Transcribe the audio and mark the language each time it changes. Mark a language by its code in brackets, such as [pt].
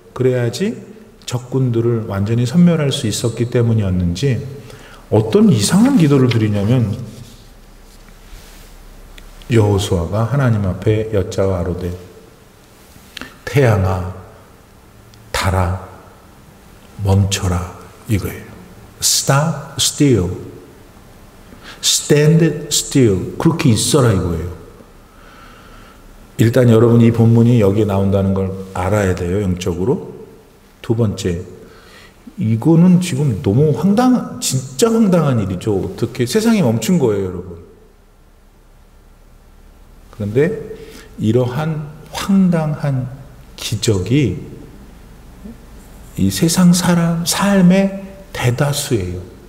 [ko] 그래야지 적군들을 완전히 섬멸할 수 있었기 때문이었는지 어떤 이상한 기도를 드리냐면, 여호수아가 하나님 앞에 여짜와 아뢰되 태양아 달아 멈춰라, 이거예요. [en] Stop still, stand still, [ko] 그렇게 있어라, 이거예요. 일단 여러분, 이 본문이 여기에 나온다는 걸 알아야 돼요, 영적으로. 두 번째, 이거는 지금 너무 진짜 황당한 일이죠. 어떻게 세상이 멈춘 거예요, 여러분. 그런데 이러한 황당한 기적이 이 세상 삶의 대다수예요.